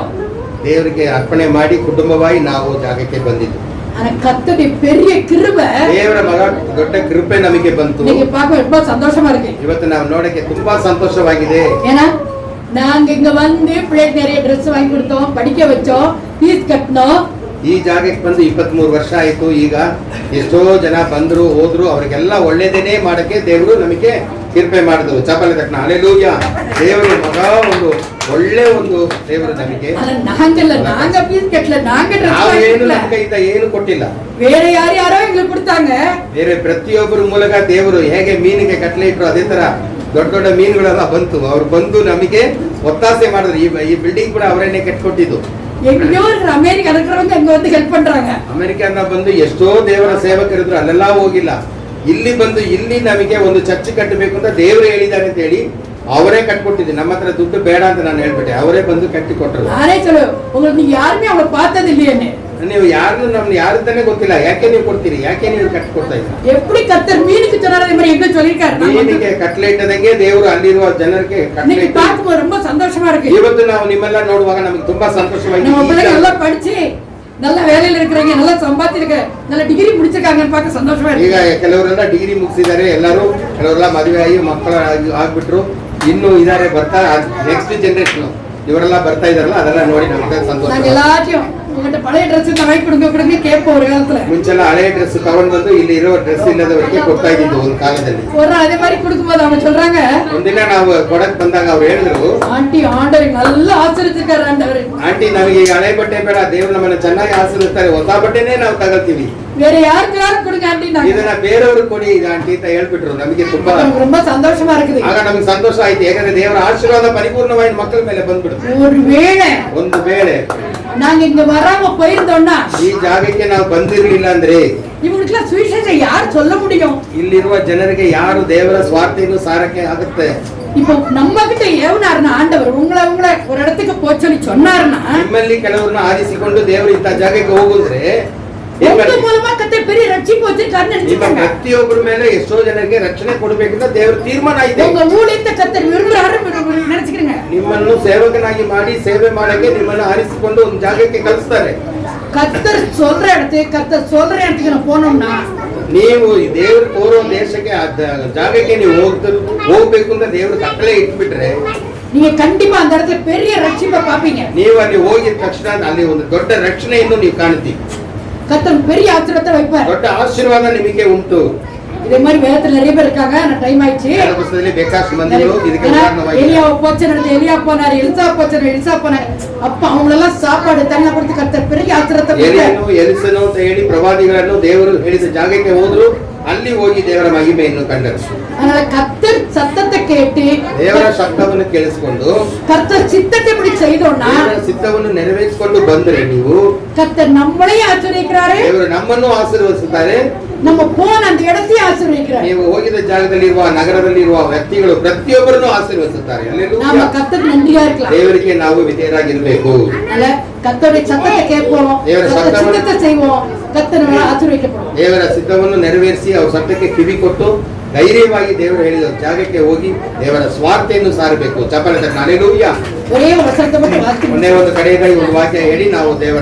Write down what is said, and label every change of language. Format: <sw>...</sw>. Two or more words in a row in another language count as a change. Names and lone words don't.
<kn>ದೇವರಿಗೆ ಅರ್ಪಣೆ ಮಾಡಿ ಕುಟುಂಬವಾಗಿ ನಾವು ಜಾಗಕ್ಕೆ ಬಂದಿದ್ದು.</kn> <ta>ஆனா கர்த்தருடைய பெரிய கிருபை,</ta> <kn>ದೇವರ ಮಗ ದೊಡ್ಡ ಕೃಪೆ ನಮಗೆ ಬಂತು.</kn> <ta>நீங்க பார்க்க ரொம்ப சந்தோஷமா இருக்கு.</ta> <kn>ಇವತ್ತು ನಾವು ನೋಡಕ್ಕೆ ತುಂಬಾ ಸಂತೋಷವಾಗಿದೆ.</kn> <ta>ஏன்னா நாங்க இங்க வந்து பிள்ளைக்கு நிறைய ட்ரெஸ் வாங்கி கொடுத்தோம், படிக்க வச்சோம், ஃபீஸ் கட்டணும்.</ta> <kn>ಈ ಜಾಗಕ್ಕೆ ಬಂದು 23 ವರ್ಷ ಆಯ್ತು. ಈಗ ಎಷ್ಟೋ ಜನ ಬಂದ್ರು ಹೋದ್ರು, ಅವರಿಗೆಲ್ಲ ಒಳ್ಳೇದೇನೆ ಮಾಡಕ್ಕೆ ದೇವರು ನಮಗೆ ಕೃಪೆ ಮಾಡಿದ್ರು. ಚಪಲ ತಕ್ಷಣ ಅಲ್ಲೇಲೂಯಾ. ದೇವರು ಮಗ ಒಂದು ಒಳ್ಳೆ ಒಂದು ದೇವರು ನಮಗೆ.</kn> <ta>நாங்கல்ல, நாங்க ஃபீஸ் கட்டல, நாங்க</ta> <kn>ನಾವು ಏನು</kn> <ta>ட்ரெஸ்</ta> <kn>ನಮ್ಮ ಕೈಯಿಂದ ಏನು ಕೊಟ್ಟಿಲ್ಲ.</kn> <ta>வேற யாரோ எங்களுக்கு கொடுத்தாங்க.</ta> <kn>ಬೇರೆ ಪ್ರತಿಯೊಬ್ಬರ ಮೂಲಕ ದೇವರು ಹೇಗೆ ಮೀನಿಗೆ ಕಟ್ಲೆ ಇಟ್ರು, ಅದೇ ತರ ದೊಡ್ಡ ದೊಡ್ಡ ಮೀನುಗಳೆಲ್ಲ ಬಂತು. ಅವ್ರು ಬಂದು ನಮಗೆ ಒತ್ತಾಸೆ ಮಾಡಿದ್ರು. ಈ ಬಿಲ್ಡಿಂಗ್ ಕೂಡ ಅವರೇನೆ ಕಟ್ಕೊಟ್ಟಿದ್ದು.</kn> <ta>எங்கேயோ இருக்கிற அமெரிக்கா இருக்கிறவங்க இங்க வந்து ஹெல்ப் பண்றாங்க.</ta> <kn>ಅಮೆರಿಕದಿಂದ ಬಂದು ಎಷ್ಟೋ ದೇವರ ಸೇವಕರಿದ್ರು, ಅಲ್ಲೆಲ್ಲ ಹೋಗಿಲ್ಲ. ಇಲ್ಲಿ ಬಂದು ಇಲ್ಲಿ ನಮಗೆ ಒಂದು ಚರ್ಚ್ ಕಟ್ಟಬೇಕು ಅಂತ ದೇವರು ಹೇಳಿದ್ದಾರೆ ಅಂತ ಹೇಳಿ ಅವರೇ ಕಟ್ಕೊಟ್ಟಿದ್ದೆ. ನಮ್ಮ ಹತ್ರ ದುಡ್ಡು ಬೇಡ ಅಂತ ನಾನು ಹೇಳ್ಬಿಟ್ಟೆ, ಅವರೇ ಬಂದು ಕಟ್ಟಿ ಕೊಟ್ಟರು.</kn> <ta>நானே சொல்லு, உங்களுக்கு நீங்க யாருமே அவளை பார்த்தது இல்லையே.</ta> <kn>ನೀವು ಯಾರು ನಮ್ಗೆ ಯಾರಂತಾನೆ ಗೊತ್ತಿಲ್ಲ, ಯಾಕೆ ನೀವು ಕೊಡ್ತೀರಿ, ಯಾಕೆ ನೀವು ಕಟ್ಟಿ ಕೊಡ್ತಾ ಇದ್ದೀರಾ?</kn> <ta>எப்படி கர்த்தர் மீனுக்கு சொன்னாரு, அதே மாதிரி எங்க சொல்லிருக்காரு.</ta> <kn>ಮೀನಿಗೆ ಕಟ್ಲೆ ಇಟ್ಟದಂಗೆ ದೇವರು ಅಲ್ಲಿರುವ ಜನರಿಗೆ ಕಟ್ಲೆ</kn> <ta>இன்னைக்கு பார்க்கும்போது ரொம்ப சந்தோஷமா இருக்கு.</ta> <kn>ಇವತ್ತು ನಾವು ನಿಮ್ಮೆಲ್ಲ ನೋಡುವಾಗ ನಮಗೆ ತುಂಬಾ ಸಂತೋಷವಾಗಿದೆ.</kn> <ta>நம்ம பிள்ளைங்க நல்லா படிச்சு நல்ல வேலையில இருக்கிறவங்க, நல்லா சம்பாதிச்சிருக்க, நல்ல டிகிரி முடிச்சிருக்காங்கன்னு பார்க்க சந்தோஷமா</ta> <kn>ಈಗ</kn> <ta>இருக்கு.</ta> <kn>ಕೆಲವರೆಲ್ಲ ಡಿಗ್ರಿ ಮುಗಿಸಿದ್ದಾರೆ, ಎಲ್ಲರೂ ಕೆಲವರೆಲ್ಲ ಮದುವೆ ಆಗಿ ಮಕ್ಕಳು ಆಗ್ಬಿಟ್ರು, ಇನ್ನು ಇದಾರೆ ಬರ್ತಾ</kn> <en>next generation</en> <kn>ಇವರೆಲ್ಲ ಬರ್ತಾ ಇದಾರಲ್ಲ, ಅದೆಲ್ಲ ನೋಡಿ ನಮಗೆ ಸಂತೋಷ.</kn> <ta>நாங்க எல்லாத்தையும் உங்ககிட்ட பழைய ட்ரெஸ் வாங்கி கொடுங்க கேட்போம் ஒரு காலத்துல.</ta> <kn>ಮುಂಚೆಲ್ಲ ಹಳೆ ಡ್ರೆಸ್ ತಗೊಂಡ್ ಬಂದು ಇಲ್ಲಿ ಇರೋ ಡ್ರೆಸ್ ಇಲ್ಲದವರಿಗೆ ಕೊಡ್ತಾ ಇದ್ದಿದ್ದು ಒಂದು ಕಾಲದಲ್ಲಿ.</kn> <ta>ஒரு அதே மாதிரி கொடுக்கும்போது அவங்க சொல்றாங்க,</ta> <kn>ಒಂದಿನ ನಾವು ಕೊಡಕ್ ಬಂದಾಗ ಅವ್ರು ಹೇಳಿದ್ರು,</kn> <ta>ஆண்டி ஆண்டவர் நல்லா ஆசீர்வதிச்சிருக்காரு ஆண்டவர்.</ta> <kn>ಆಂಟಿ ನಮಗೆ ಈಗ ಹಳೆ ಬಟ್ಟೆ ಬೇಡ, ದೇವ್ರು ನಮ್ಮನ್ನ ಚೆನ್ನಾಗಿ ಆಶೀರ್ವದಿಸ್ತಾರೆ, ಹೊಸ ಬಟ್ಟೆನೇ ನಾವು ತಗೊಳ್ತೀವಿ,</kn> <ta>வேற யாருக்காவது கொடுங்க ஆண்டி.</ta> <kn>ಇದನ್ನ ಬೇರೆಯವ್ರಿಗೆ ಕೊಡಿ ಇದು ಆಂಟಿ ಅಂತ ಹೇಳ್ಬಿಟ್ರು. ನಮಗೆ ತುಂಬಾ</kn> <ta>நமக்கு ரொம்ப சந்தோஷமா இருக்குது.</ta> <kn>ಆಗ ನಮ್ಗೆ ಸಂತೋಷ ಆಯ್ತು, ಯಾಕಂದ್ರೆ ದೇವರ ಆಶೀರ್ವಾದ ಪರಿಪೂರ್ಣವಾಗಿ ಮಕ್ಕಳ ಮೇಲೆ ಬಂದ್ಬಿಡುತ್ತೆ.</kn> <ta>ஒருவேளை</ta> <kn>ಒಂದು ವೇಳೆ</kn> <ta>நாங்க இங்க வராம போயிருந்தோம்னா,</ta> <kn>ಈ ಜಾಗಕ್ಕೆ ನಾವು ಬಂದಿರ್ಲಿಲ್ಲ ಅಂದ್ರೆ</kn> <ta>இவங்களுக்கு சுவிசேஷம் யார் சொல்ல முடியும்?</ta> <kn>ಇಲ್ಲಿರುವ ಜನರಿಗೆ ಯಾರು ದೇವರ ಸ್ವಾರ್ಥೆಯನ್ನು ಸಾರಕ್ಕೆ ಆಗುತ್ತೆ?</kn> <ta>இப்போ நம்ம கிட்ட ஏவனாருன்னா ஆண்டவர் உங்களை ஒரு இடத்துக்கு போய் சொல்லி சொன்னாருன்னா,</ta> <kn>ನಿಮ್ಮಲ್ಲಿ ಕೆಲವರನ್ನ ಆರಿಸಿಕೊಂಡು ದೇವರು ಇಂಥ ಜಾಗಕ್ಕೆ ಹೋಗುದ್ರೆ</kn> <ta>உங்க மூலமா கர்த்தர் பெரிய ரட்சிப்பு வச்சிருக்காருன்னு</ta> <kn>ನಿಮ್ಮ</kn> <ta>நினைச்சுக்கோங்க.</ta> <kn>ಪ್ರತಿಯೊಬ್ಬರ ಮೇಲೆ ಎಷ್ಟೋ ಜನರಿಗೆ ರಕ್ಷಣೆ ಕೊಡಬೇಕಂತ ದೇವರ ತೀರ್ಮಾನ ಇದೆ.</kn> <ta>உங்க ஊழியத்தை கர்த்தர் விரும்புறாரு நினைச்சுக்கிறீங்க.</ta> <kn>ನಿಮ್ಮನ್ನು ಸೇವಕನಾಗಿ ಮಾಡಿ ಸೇವೆ ಮಾಡಕ್ಕೆ ನಿಮ್ಮನ್ನು ಆರಿಸಿಕೊಂಡು ಒಂದು ಜಾಗಕ್ಕೆ ಕಳಿಸ್ತಾರೆ.</kn> <ta>கர்த்தர் சொல்ற இடத்துக்கு நான் போனோம்னா,</ta> <kn>ನೀವು ದೇವರು ಕೋರೋ ದೇಶಕ್ಕೆ ಜಾಗಕ್ಕೆ ನೀವು ಹೋಗ್ಬೇಕು ಅಂತ ದೇವರು ಕಟ್ಟಳೆ ಇಟ್ಬಿಟ್ರೆ</kn> <ta>நீங்க கண்டிப்பா அந்த இடத்துல பெரிய ரட்சிப்பை பாப்பீங்க.</ta> <kn>ನೀವು ಅಲ್ಲಿ ಹೋಗಿದ ತಕ್ಷಣ ಅಲ್ಲಿ ಒಂದು ದೊಡ್ಡ ರಕ್ಷಣೆಯನ್ನು ನೀವು ಕಾಣ್ತೀವಿ.</kn> <ta>கர்த்தர் பெரிய ஆசீர்வாதத்தை வைப்பார்.</ta> <kn>ದೊಡ್ಡ ಆಶೀರ್ವಾದ ನಿಮಗೆ ಉಂಟು.</kn> <ta>இதே மாதிரி வேதத்துல நிறைய பேர் இருக்காங்க. நான் டைம் ஆயிடுச்சு.</ta> <kn>ಪುಸ್ತಕದಲ್ಲಿ ಬೇಕಾಷ್ಟು ಮಂದಿಗಳು ಇದಕ್ಕೆ ಕಾರಣವಾಗಿ</kn> <ta>எலியாவை போச்சனது எலியா போனாரு, எலிசா போச்சனது எலிசா போனாரு. அப்ப அவங்களெல்லாம் சாப்பாடு தண்ணி கொடுத்து கர்த்தர் பெரிய ஆசீர்வாதத்தை</ta> <kn>ಎಲಿಯನು ಎಲಿಸನು ಅಂತ ಹೇಳಿ ಪ್ರವಾದಿಗಳನ್ನು ದೇವರು ಹೇಳಿದ ಜಾಗಕ್ಕೆ ಹೋದ್ರು, ಅಲ್ಲಿ ಹೋಗಿ ದೇವರ ಮಹಿಮೆಯನ್ನು ಕಂಡರು.</kn> <ta>அதனால கர்த்தர் சத்தத்தை கேட்டு</ta> <kn>ದೇವರ ಶಬ್ದವನ್ನು ಕೇಳಿಸಿಕೊಂಡು</kn> <ta>கர்த்தர் சித்தத்தை இப்படி செய்தோம்னா,</ta> <kn>ದೇವರ ಚಿತ್ತವನ್ನು ನೆರವೇರಿಸಿಕೊಂಡು ಬಂದ್ರೆ ನೀವು</kn> <ta>கர்த்தர் நம்மளையே ஆசீர்வதிக்கிறாரு,</ta> <kn>ದೇವರು ನಮ್ಮನ್ನು ಆಶೀರ್ವದಿಸುತ್ತಾರೆ.</kn> <ta>நம்ம போன அந்த இடத்தையும் ஆசீர்வதிக்கிறாரு.</ta> <kn>ನೀವು ಹೋಗಿದ ಜಾಗದಲ್ಲಿರುವ ನಗರದಲ್ಲಿರುವ ವ್ಯಕ್ತಿಗಳು ಪ್ರತಿಯೊಬ್ಬರನ್ನು ಆಶೀರ್ವದಿಸುತ್ತಾರೆ.</kn> <ta>நாம கர்த்தருக்கு நன்றியா இருக்கலாம்.</ta> <kn>ದೇವರಿಗೆ ನಾವು ವಿಧೇಯರಾಗಿರ್ಬೇಕು.</kn> <ta>அதனால கர்த்தருடைய சத்தத்தை கேட்போம், கர்த்தர் சித்தத்தை செய்வோம், கர்த்தர் நம்மளை ஆசீர்வதிக்கப்படும்.</ta> <kn>ದೇವರ ಸಿದ್ಧವನ್ನು ನೆರವೇರಿಸಿ ಅವ್ರ ಸತ್ಯಕ್ಕೆ ಕಿವಿ ಕೊಟ್ಟು ಧೈರ್ಯವಾಗಿ ದೇವರು ಹೇಳಿದ ಜಾಗಕ್ಕೆ ಹೋಗಿ ದೇವರ ಸ್ವಾರ್ಥೆಯನ್ನು ಸಾರಬೇಕು. ಚಪ್ಪಲಿ ತಕ್ಕ ಹಲ್ಲೆಲೂಯಾ.</kn> <ta>ஒரே ஒரு வசனத்தை மட்டும் வாசிக்கிறேன்.</ta> <kn>ಒಂದೇ ಒಂದು ಕಡೆಯಾಗಿ ಒಂದು ವಾಕ್ಯ ಹೇಳಿ ನಾವು ದೇವರ</kn>